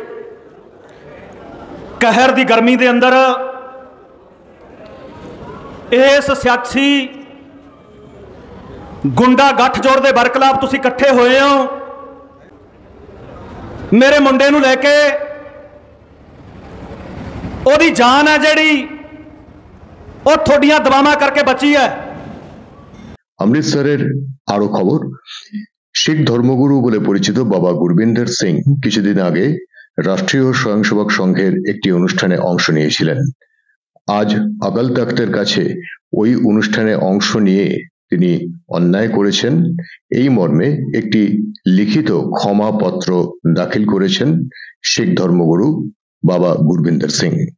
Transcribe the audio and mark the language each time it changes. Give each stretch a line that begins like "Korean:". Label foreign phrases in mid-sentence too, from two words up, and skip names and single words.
Punjabi: ਕਹਰ ਦੀ ਗਰਮੀ ਦੇ ਅੰਦਰ ਇਸ ਸਿਆਸੀ ਗੁੰਡਾ ਗਠਜੋੜ ਦੇ ਬਰਖਲਾਫ਼ ਤੁਸੀਂ ਇਕੱਠੇ ਹੋਏ ਹੋ। ਮੇਰੇ ਮੁੰਡੇ ਨੂੰ ਲੈਕੇ ਓਦੀ ਜਾਨ ਹੈ ਜਿਹੜੀ ਓ ਥੋੜ੍ਹੀਆਂ ਦਵਾਵਾਂ ਕਰਕੇ ਬਚੀ ਹੈ।
Bangla: অমৃতসরের আরো খবর, শিখ ধর্মগুরু বলে পরিচিত বাবা গুরবিন্দর সিং কিছুদিন আগে রাষ্ট্রীয় স্বয়ংসেবক সংঘের একটি অনুষ্ঠানে অংশ নিয়েছিলেন। আজ আকাল তখ্তের কাছে ওই অনুষ্ঠানে অংশ নিয়ে তিনি অন্যায় করেছেন এই মর্মে একটি লিখিত ক্ষমাপত্র দাখিল করেছেন শিখ ধর্মগুরু বাবা গুরবিন্দর সিং।